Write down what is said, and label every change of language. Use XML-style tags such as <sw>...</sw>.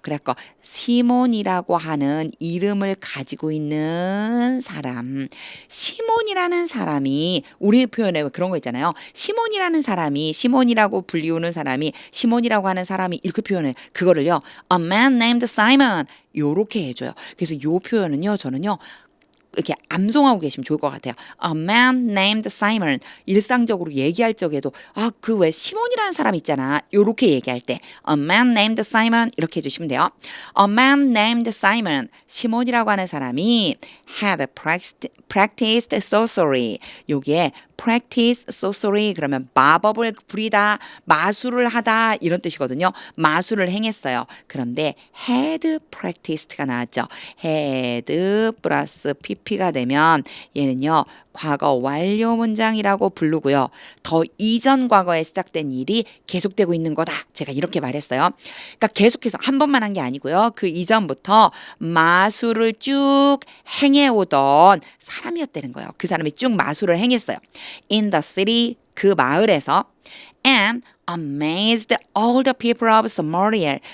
<ko>그래서 시몬이라고 하는 이름을 가지고 있는 사람. 시몬이라는 사람이 우리 표현에 그런 거 있잖아요. 시몬이라는 사람이 시몬이라고 불리우는 사람이 시몬이라고 하는 사람이 이렇게 표현해요. 그거를요.</ko> <en>A man named Simon 요렇게 해줘요.</en> <ko>그래서 요 표현은요. 저는요. 이렇게 암송하고 계시면 좋을 것 같아요.</ko> <en>A man named Simon.</en> <ko>일상적으로 얘기할 적에도 그 왜 시몬이라는 사람 있잖아. 요렇게 얘기할 때</ko> <en>A man named Simon</en> <ko>이렇게 해주시면 돼요.</ko> <en>A man named Simon.</en> <ko>시몬이라고 하는 사람이</ko> <en>had practiced sorcery.</en> <ko>여기에 practice sorcery 그러면 마법을 부리다, 마술을 하다 이런 뜻이거든요. 마술을 행했어요. 그런데 had practiced가 나왔죠. had 플러스 pp가 되면 얘는요. 과거 완료 문장이라고 부르고요. 더 이전 과거에 시작된 일이 계속되고 있는 거다. 제가 이렇게 말했어요. 그러니까 계속해서 한 번만 한 게 아니고요. 그 이전부터 마술을 쭉 행해오던 사람이었다는 거예요. 그 사람이 쭉 마술을 행했어요.</ko> <en>In the city,</en> <ko>그 마을에서</ko> <en>and amazed all the people of Samaria.</en>